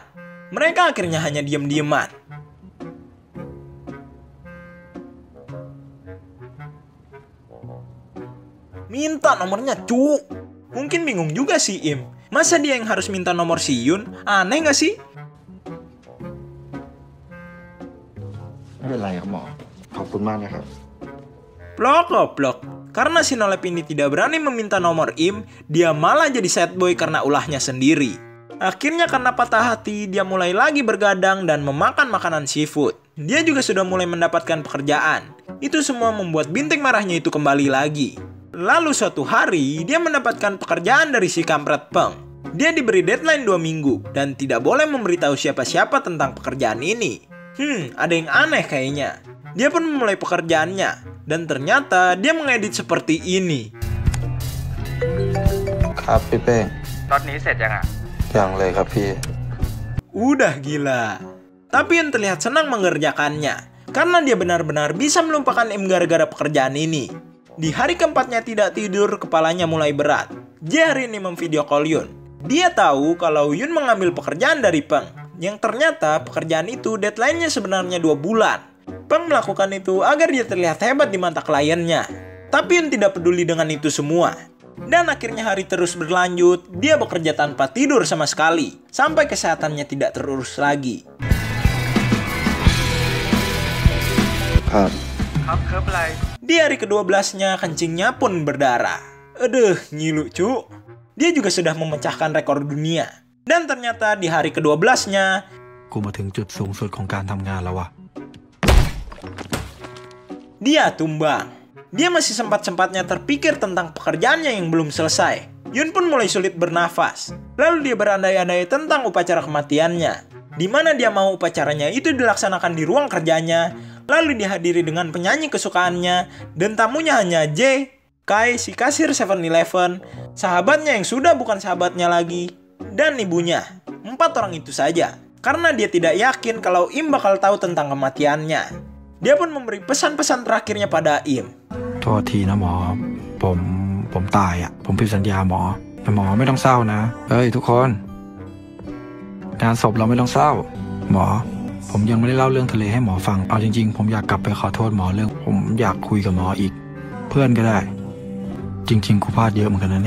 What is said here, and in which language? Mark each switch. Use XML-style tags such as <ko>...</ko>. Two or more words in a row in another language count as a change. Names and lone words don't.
<id>Mereka akhirnya hanya diam-diaman. Minta nomornya, cuk. Mungkin bingung juga si Im. Masa dia yang harus minta nomor si Yun? Aneh gak sih?</id> <th>ไม่เป็นไรครับหมอขอบคุณมากนะครับ</th> <id>Blok. Karena si Nolep ini tidak berani meminta nomor Im, dia malah jadi</id> <en>sad boy</en> <id>karena ulahnya sendiri. Akhirnya karena patah hati, dia mulai lagi bergadang dan memakan makanan seafood. Dia juga sudah mulai mendapatkan pekerjaan. Itu semua membuat bintik merahnya itu kembali lagi. Lalu suatu hari, dia mendapatkan pekerjaan dari si kampret Peng. Dia diberi deadline 2 minggu dan tidak boleh memberitahu siapa-siapa tentang pekerjaan ini. Ada yang aneh kayaknya. Dia pun memulai pekerjaannya, dan ternyata dia mengedit seperti ini.</id> <th>ครับพี่เป้ง น็อตนี้เสร็จยังอ่ะ ยังเลยครับพี่</th> <id>Udah gila. Tapi Yun terlihat senang mengerjakannya, karena dia benar-benar bisa melupakan Im gara-gara pekerjaan ini. Di hari keempatnya tidak tidur, kepalanya mulai berat. Jae hari ini</id> <en>memvideo call</en> <id>Yun. Dia tahu kalau Yun mengambil pekerjaan dari Peng, yang ternyata pekerjaan itu deadline-nya sebenarnya 2 bulan. Peng melakukan itu agar dia terlihat hebat di mata kliennya. Tapi Yun tidak peduli dengan itu semua. Dan akhirnya hari terus berlanjut, dia bekerja tanpa tidur sama sekali, sampai kesehatannya tidak terurus lagi.</id> <th>ครับ ครับเคิร์ฟอะไร</th> <id>Di hari ke-12-nya, kencingnya pun berdarah. Aduh, ngilu cu. Dia juga sudah memecahkan rekor dunia. Dan ternyata di hari ke-12-nya,</id> <th>กูมาถึงจุดสูงสุดของการทำงานแล้ววะ</th> <id>dia tumbang. Dia masih sempat-sempatnya terpikir tentang pekerjaannya yang belum selesai. Yun pun mulai sulit bernafas. Lalu dia berandai-andai tentang upacara kematiannya, di mana dia mau upacaranya itu dilaksanakan di ruang kerjanya, lalu dihadiri dengan penyanyi kesukaannya, dan tamunya hanya Jae, Kai, si kasir 7-Eleven, sahabatnya yang sudah bukan sahabatnya lagi, dan ibunya. 4 orang itu saja, karena dia tidak yakin kalau Im bakal tahu tentang kematiannya. Dia pun memberi pesan-pesan terakhirnya pada Im.</id> <th>โทษทีนะหมอผมตายอ่ะผมผิดสัญญาหมอแต่หมอไม่ต้องเศร้านะเอ้ยทุกคนงานศพเราไม่ต้องเศร้าหมอผมยังไม่ได้เล่าเรื่องทะเลให้หมอฟังเอาจริงๆผมอยากกลับไปขอโทษหมอเรื่องผมอยากคุยกับหมออีกเพื่อนก็ได้จริงๆกูพลาดเยอะเหมือนกันนะเนี่ย</th>